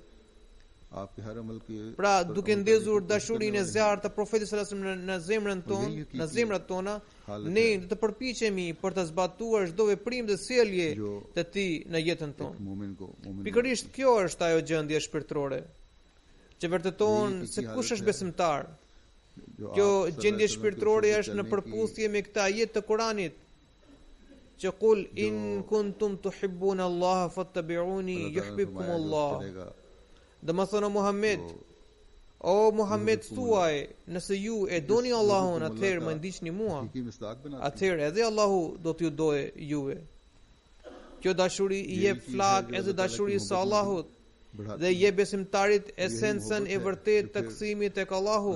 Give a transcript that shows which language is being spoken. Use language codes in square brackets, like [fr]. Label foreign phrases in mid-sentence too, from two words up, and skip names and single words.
[sq] Pra, duke ndezur dashurinë e zjarrt të Profetit [ar] صلى الله عليه وسلم [sq] në zemrat tona, ne do të përpiqemi për të zbatuar çdo veprim dhe sjellje të tij në jetën tonë. Pikërisht kjo është ajo gjendje shpirtërore që vërteton se kush është besimtar. Kjo gjendje shpirtërore është në përputhje me këtë ajet të Kuranit që [ar] قل إن كنتم تحبون الله فاتبعوني يحببكم الله. [sq] Domethënë o Muhammed thuaj, nëse ju e doni Allahun, atëherë më ndiqni mua, atëherë edhe Allahu do t'ju dojë juve. Kjo dashuri I jep flak edhe dashurisë së Allahut dhe I jep besimtarit esencën e vërtetë të kthimit tek Allahu.